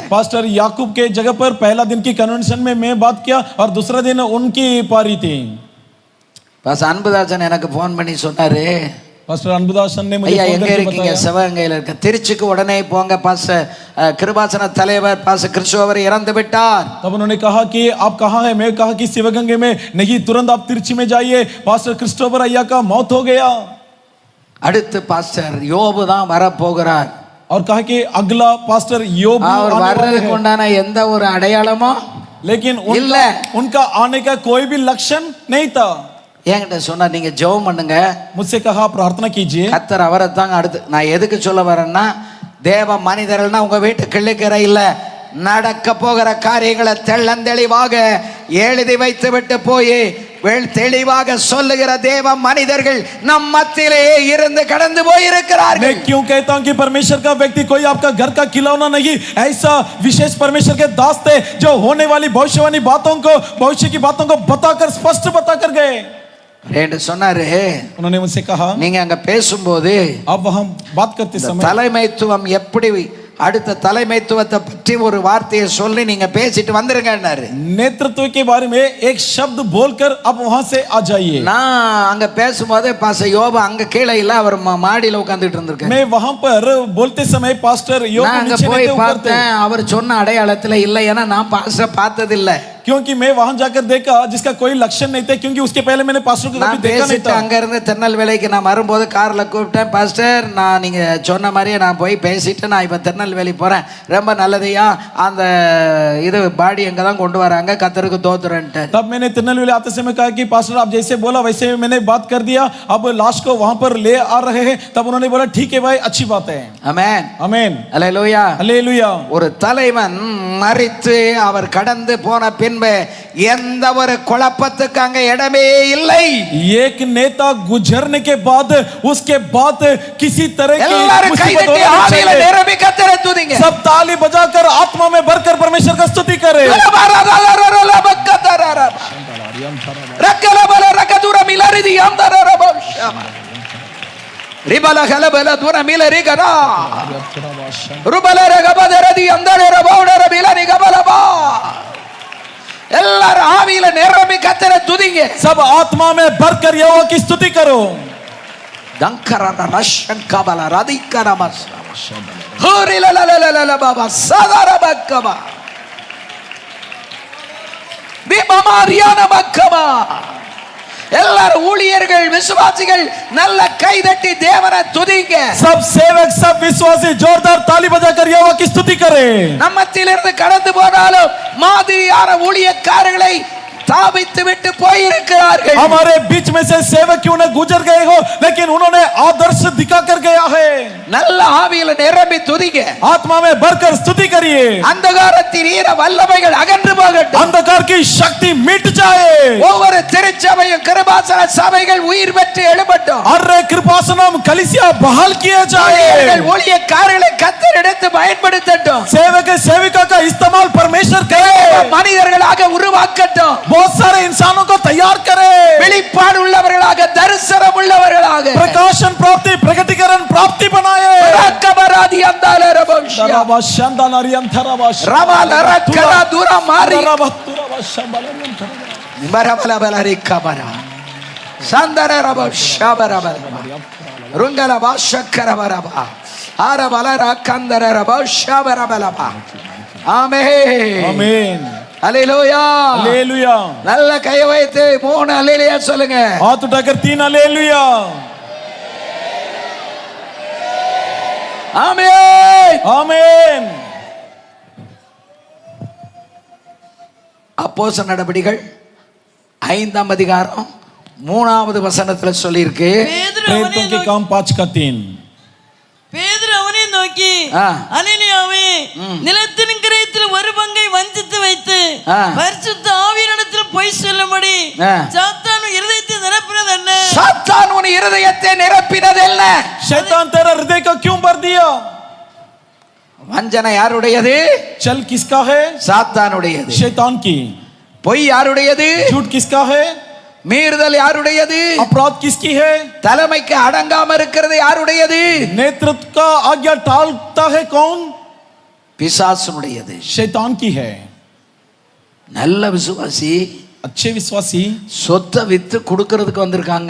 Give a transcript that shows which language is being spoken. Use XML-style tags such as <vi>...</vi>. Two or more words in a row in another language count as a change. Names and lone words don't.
<hi>पास्टर याकूब के जगह पर पहला दिन की कन्वेंशन में मैं बात किया और दूसरा दिन उनकी पारी थी.</hi> <ta>பாஸ்டர் அன்புதாசன் எனக்கு ஃபோன் பண்ணி சொன்னாரு,</ta> <hi>पास्टर अनबुदासन ने मुझे</hi> <ta>ஐயா</ta> <hi>फोन</hi> <ta>எங்க</ta> <hi>करके</hi> <ta>இருக்கீங்க?</ta> <hi>बताया,</hi> <ta>சிவகங்கையில இருக்க. திருச்சிக்கு உடனே போங்க, பாஸ்டர் கிருபாசன தலைவர் பாஸ்டர் கிறிஸ்டோபர் இறந்து விட்டார்.</ta> <hi>तब उन्होंने कहा कि आप कहाँ हैं? मैं कहा कि शिवगंगे में. नहीं, तुरंत आप तिरछी में जाइए, पास्टर क्रिस्टोफर अय्या का मौत हो गया.</hi> <ta>அடுத்து பாஸ்டர் யோபு தான் வர போகிறார்.</ta> <hi>और कहा कि अगला पास्टर योब</hi> <ta>அவர்</ta> <hi>आने वाले</hi> <ta>வர்றதுக்கு</ta> <hi>हैं.</hi> <ta>உண்டான எந்த ஒரு அடையாளமோ</ta> <hi>लेकिन</hi> <ta>இல்ல.</ta> <hi>उनका आने का कोई भी लक्षण नहीं था.</hi> <ta>என்கிட்ட சொன்னா நீங்க ஜெபம் பண்ணுங்க,</ta> <hi>मुझसे कहा प्रार्थना कीजिए.</hi> <ta>கர்த்தர் அவரை தாங்க. அடுத்து நான் எதுக்கு சொல்ல வரேன்னா, தேவ மனிதர்கள்னா உங்க வீட்டு கிள்ளுக்கரை இல்ல, நடக்க போகிற காரியங்களை தெள்ளந்தெளிவாக எழுதி வைத்து விட்டு போய் தெளிவாக சொல்லுகிற தேவ மனிதர்கள் நம் மத்தியிலே இருந்து கடந்து போயிருக்கிறார்கள்.</ta> <hi>मैं क्यों कहता हूं कि परमेश्वर का व्यक्ति कोई आपका घर का खिलौना नहीं, ऐसा विशेष परमेश्वर के दास थे जो होने वाली भविष्यवाणी बातों को, भविष्य की बातों को बताकर स्पष्ट बताकर गए.</hi> <ta>என்று சொன்னாரு.</ta> <hi>उन्होंने मुझसे कहा,</hi> <ta>நீங்க अங்க பேசும்போது</ta> <hi>अब हम बात करते समय</hi> <ta>தலைமைத்துவம் எப்படி அடுத்த தலைமைத்துவத்தை பற்றி ஒரு வார்த்தையை சொல்லி நீங்க பேசிட்டு வந்துருங்கன்னாரு.</ta> <hi>नेतृत्व के बारे में एक शब्द बोलकर अब वहां से आ जाइए.</hi> <ta>நான் அங்க பேசும்போது பாஸ்டர் யோபு அங்க கீழே இல்ல, அவர் மாடியில உட்கார்ந்துட்டு இருந்திருக்காரு.</ta> <hi>मैं वहां पर बोलते समय पास्टर योग</hi> <ta>நான் அங்க</ta> <hi>नीचे</hi> <ta>போய்</ta> <hi>नहीं थे, ऊपर थे.</hi> <ta>பார்த்தேன், அவர் சொன்ன அடையாளத்துல இல்ல. ஏன்னா நான் பாஸ்டர் பார்த்தது இல்ல.</ta> <hi>क्योंकि मैं वहां जाकर देखा जिसका कोई लक्षण नहीं था, क्योंकि उसके पहले मैंने पास्टर को</hi> <ta>நான்</ta> <hi>कभी देखा नहीं</hi> <ta>பேசிட்டு</ta> <hi>था.</hi> <ta>அங்க இருந்து திருநெல்வேலிக்கு நான் வரும்போது கார்ல கூப்பிட்டேன், பாஸ்டர் நான் நீங்க சொன்ன மாதிரியே நான் போய் பேசிட்டு நான் இப்ப திருநெல்வேலி போறேன், ரொம்ப நல்லதையா அந்த இது பாடி எங்க தான் கொண்டு வராங்க, கர்த்தருக்கு தோத்துறேன்ட்டு.</ta> <hi>तब मैंने तिरुनेलवेली आते समय कहा कि पास्टर आप जैसे बोला वैसे मैंने बात कर दिया, अब लाश को वहां पर ले आ रहे हैं. तब उन्होंने बोला ठीक है भाई, अच्छी बात है.</hi> <ta>ஆமென்,</ta> <hi>आमीन,</hi> <ta>அல்லேலூயா.</ta> <hi>हालेलुया.</hi> <ta>ஒரு தலைவன் மரித்து அவர் கடந்து போன பின்பு எந்த ஒரு குழப்பத்துக்கு அங்க இடமே இல்லை.</ta> <hi>एक नेता गुजरने के बाद उसके बाद किसी तरह की</hi> <ta>எல்லாரும்</ta> <hi>मुसीबत</hi> <ta>கைதட்டி</ta> <hi>होना नहीं</hi> <ta>ஆவியில</ta> <hi>चाहिए.</hi> <ta>நிரம்பி கர்த்தரை துதிங்க.</ta> <hi>सब ताली बजाकर आत्मा में भरकर परमेश्वर का स्तुति करें. ரக்கலபல ரக்கதுர மிலரிதி அந்தரரபஷம ரிபல கலபல துர மிலரிகரா ருபல ரகபதரதி அந்தரரபௌடர மிலரி கபலபா.</hi> <ta>எல்லாரும் ஆவியில நிரம்பி கர்த்தரை துதிங்க.</ta> <hi>सब आत्मा में भरकर यहोवा की स्तुति करो. தங்கரர ரஷன் கபல ரதிகரமஸ் ஹோரிலலலலல பாபா சதரபக்கபா விமமாரியான மக்கமா.</hi> <ta>எல்லாரும் ஊழியர்கள் விசுவாசிகள் நல்ல கைதட்டி தேவனை துதிங்க.</ta> <hi>सब सेवक सब विश्वासी जोरदार ताली बजाकर यहोवा की स्तुति करें.</hi> <ta>நம்மத்திலிருந்து கடந்து போனாலும் மாதிரியான ஊழியக்காரர்களை ஸ்தாபித்து விட்டு போயிருக்கிறார்கள்.</ta> <hi>हमारे बीच में से सेवक क्यों न गुजर गए हो, लेकिन उन्होंने आदर्श दिखा कर गया है.</hi> <ta>நல்ல ஆவியில நிரம்பி துதிங்க.</ta> <hi>आत्मा में भरकर स्तुति करिए.</hi> <ta>அந்தகாரத்தின் ஈர வல்லமைகள் அகன்று போகட்டும்.</ta> <hi>अंधकार की शक्ति मिट जाए.</hi> <ta>ஒவ்வொரு திருச்சபையும் கிருபாசன சபைகள் உயிர் பெற்று எழும்பட்டும்.</ta> <hi>हर कृपासनम कलीसिया बहाल किया जाए.</hi> <ta>ஊழியக்காரர்களை கர்த்தர் எடுத்து பயன்படுத்தட்டும்.</ta> <hi>सेवक सेविका का इस्तेमाल परमेश्वर करे.</hi> <ta>மனிதர்களாக உருவாக்கட்டும்.</ta> <hi>बहुत सारे इंसानों को तैयार करे.</hi> <ta>வெளிப்பாடு உள்ளவர்களாக, தரிசனம் உள்ளவர்களாக,</ta> <hi>प्रकाशन प्राप्ति, प्रकटीकरण प्राप्ति बनाए. ரக்கபராதி அந்தாலரபஷ दराबा शांदालारियम थराबाश ரமலரக்கரா துரமாரி दराबा तुराबा शांबालारियम थराबा பரபலபலரிக்கபரா சந்தரரபஷபரபல ருங்கலபாஷக்கரபரபா ஆரபலரக்கந்தரரபஷபரபலபா.</hi> <ta>ஆமென்,</ta> <hi>आमीन,</hi> <ta>அல்லேலூயா.</ta> <hi>हालेलुया.</hi> <ta>நல்ல கையை வைத்து 3 அல்லேலூயா சொல்லுங்க.</ta> <hi>हाथ उठाकर 3 हालेलुया.</hi> <ta>ஆமென்,</ta> <hi>आमीन.</hi> <ta>அப்போஸ்தலர் நடபடிகள் 5ஆம் அதிகாரம் மூணாவது வசனத்துல சொல்லியிருக்கு, பேதுரு அவனை</ta> <hi>प्रेरितों के</hi> <ta>நோக்கி-</ta> <hi>काम 5 का 3।</hi> <ta>பேதுரு அவனை நோக்கி, ஆ. அனனியாவே, நிலத்தின் கிரயத்தில் ஒரு பங்கை வஞ்சித்து வைத்து ஆ. பரிசுத்த ஆவியினிடத்தில் பொய் சொல்லும்படி ஆ. சாத்தான் இருதயத்தை நிரப்பினது என்ன? சாத்தான் உன் இருதயத்தை நிரப்பினது என்ன?</ta> <hi>शैतान तेरा हृदय को क्यों भर दिया?</hi> <ta>வஞ்சனை யாருடையது?</ta> <hi>चल किसका है?</hi> <ta>சாத்தானுடையது.</ta> <hi>शैतान की।</hi> <ta>பொய் யாருடையது?</ta> <hi>झूठ किसका है?</hi> <ta>மீறுதல் யாருடையது?</ta> <hi>अपराध किसकी है?</hi> <ta>தலைமைக்கு அடங்காம இருக்கிறது யாருடையது?</ta> <hi>नेतृत्व का आज्ञा टालता है कौन?</hi> <ta>பிசாசுடையது.</ta> <hi>शैतान की है।</hi> <ta>நல்ல விசுவாசி</ta> <hi>अच्छे विश्वासी</hi> <ta>சொத்தை வித்து கொடுக்கிறதுக்கு வந்திருக்காங்க.</ta>